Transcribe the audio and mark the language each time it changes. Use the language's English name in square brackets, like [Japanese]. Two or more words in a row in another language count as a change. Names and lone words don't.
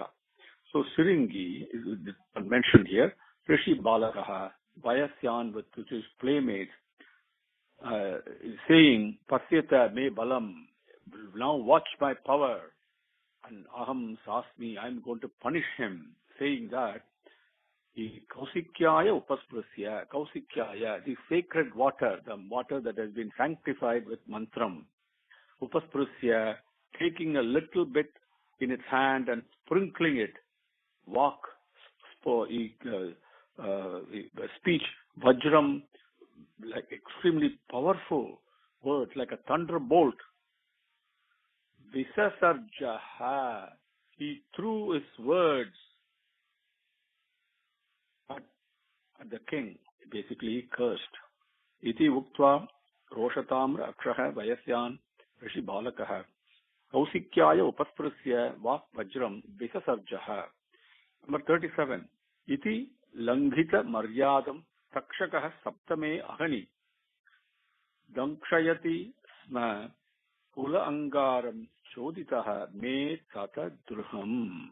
[English] So Siringi is mentioned here. [Sanskrit] ऋषि बालकः, [English] Vayasyan, with his playmates, saying, [Sanskrit] पश्यत मे बलम्, [English] now watch my power. And [Sanskrit] अहं शास्मि, [English] I am going to punish him, saying that [Sanskrit] कौशिक्या उपस्पृश्य. [English] Kausikyaya, the sacred water, the water that has been sanctified with mantram. Upasprasya, taking a little bit in its hand and sprinkling it. Walk, speech, vajram, like extremely powerful words, like a thunderbolt. Visasarjaha, he threw his words at the king, basically he cursed. [Sanskrit] इति उक्त्वा रोषताम्र अक्षः वयस्यान् ऋषि बालकः कौशिक्या उपस्पृश्य वाक् वज्रं विससर्ज ह. [English] Number 37. [Sanskrit] इति लङ्घित मर्यादं तक्षकः सप्तमे अहनि दङ्क्ष्यति स्म कुल अङ्गारं चोदितः मे तत द्रुहम्.